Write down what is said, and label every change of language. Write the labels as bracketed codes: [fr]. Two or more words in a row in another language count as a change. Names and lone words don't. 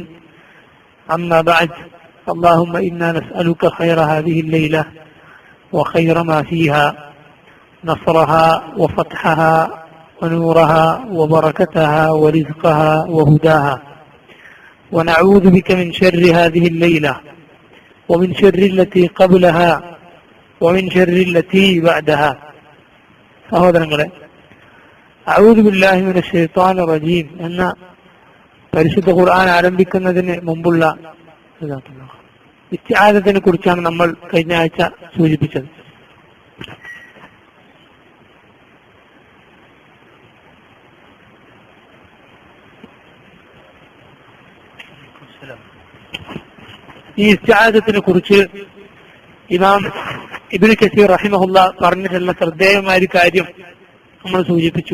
[ar] أما بعد، اللهم إنا نسألك خير هذه الليلة وخير ما فيها، نصرها وفتحها ونورها وبركتها ورزقها وهداها، ونعوذ بك من شر هذه الليلة ومن شر التي قبلها ومن شر التي بعدها. [ml] സഹോദരങ്ങളെ, [ar] أعوذ بالله من الشيطان الرجيم [ml] എന്ന പരിശുദ്ധ ഖുർആൻ ആരംഭിക്കുന്നതിന് മുമ്പുള്ള ഇസ്തിആദത്തിനെ കുറിച്ചാണ് നമ്മൾ കഴിഞ്ഞ ആഴ്ച സൂചിപ്പിച്ചത്. ഈ ഇസ്തിആദത്തിനെ കുറിച്ച് ഇമാം ഇബ്നു കസീർ റഹിമഹുല്ലാ പറഞ്ഞിട്ടുള്ള ശ്രദ്ധേയമായ ഒരു കാര്യം നമ്മൾ സൂചിപ്പിച്ചു.